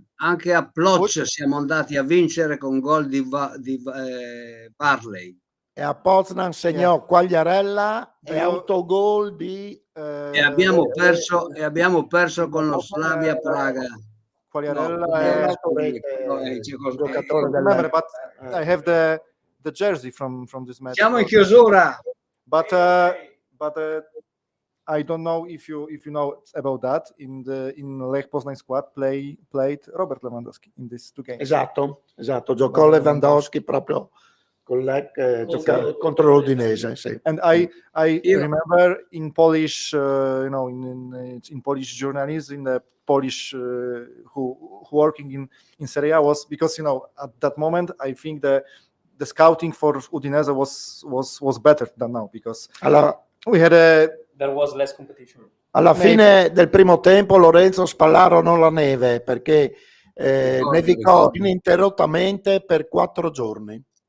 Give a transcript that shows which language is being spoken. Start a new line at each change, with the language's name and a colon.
Italian: Anche a Ploc siamo andati a vincere con gol di Barley. E a Poznan segnò Quagliarella e autogol di e abbiamo perso con lo Slavia Praga. Quagliarella giocatore
English: remember, but I have the jersey from this match.
Italian: Siamo in chiusura.
English: But I don't know if you know about that. In Lech Poznan squad played Robert Lewandowski in these 2 games.
Italian: Esatto, giocò Lewandowski proprio con Lech contro l'Udinese. Sì.
English: And I remember in Polish, in Polish journalism, in the Polish who working in Serie A was because at that moment I think the scouting for Udinese was better than now because we had there was less competition.
Italian: Alla fine del primo tempo Lorenzo spallarono la neve perché nevicò ininterrottamente per 4 giorni.